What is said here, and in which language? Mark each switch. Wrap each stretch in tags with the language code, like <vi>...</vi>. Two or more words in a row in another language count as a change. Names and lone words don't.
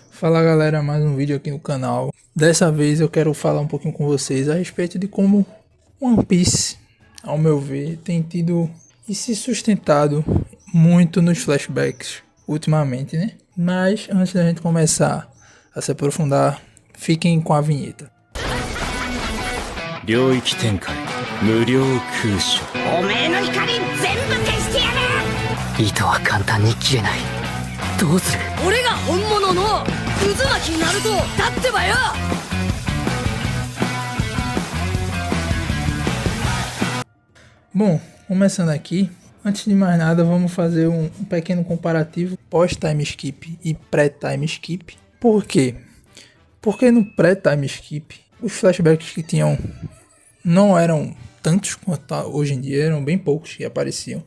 <pt>Fala galera, mais um vídeo aqui no canal. Dessa vez eu quero falar um pouquinho com vocês a respeito de como One Piece, ao meu ver, tem tido e se sustentado muito nos flashbacks ultimamente, né? Mas antes da gente começar a se aprofundar, fiquem com a vinheta.</pt> <ja>領域展開無料空所おめえの光全部消してやる。糸は簡単に切れない。どうする？俺が本物の渦巻きナルトだってばよ。</ja> <pt>Bom, começando aqui, antes de mais nada vamos fazer um pequeno comparativo pós-</pt> <en>time skip</en> <pt>e pré-</pt> <en>time skip.</en> <pt>Por quê? Porque no pré-</pt> <en>time skip</en> <pt>os flashbacks que tinham não eram tantos quanto hoje em dia, eram bem poucos que apareciam.</pt>